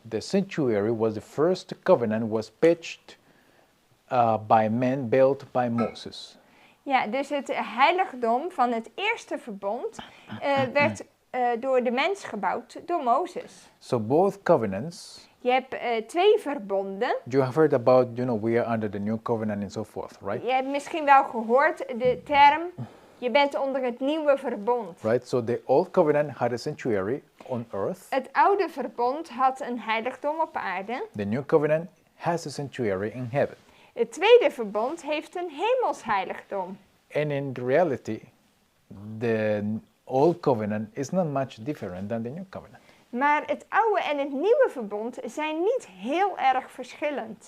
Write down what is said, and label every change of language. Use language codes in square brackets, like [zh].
[en] The sanctuary was the first covenant was pitched by men, built by Moses. [nl] Ja, dus het heiligdom van het eerste verbond werd door de mens gebouwd, door Mozes. [en] So both covenants. [nl] Je hebt twee verbonden. [en] You have heard about, we are under the new covenant and so forth, right? [nl] Je hebt misschien wel gehoord de term, je bent onder het nieuwe verbond. [en] Right. So the old covenant had a sanctuary on earth. [nl] Het oude verbond had een heiligdom op aarde. [en] The new covenant has a sanctuary in heaven. [nl] Het tweede verbond heeft een hemels heiligdom. [en] And in reality, the old covenant is not much different than the new covenant. [nl] Maar het oude en het nieuwe verbond zijn niet heel erg verschillend.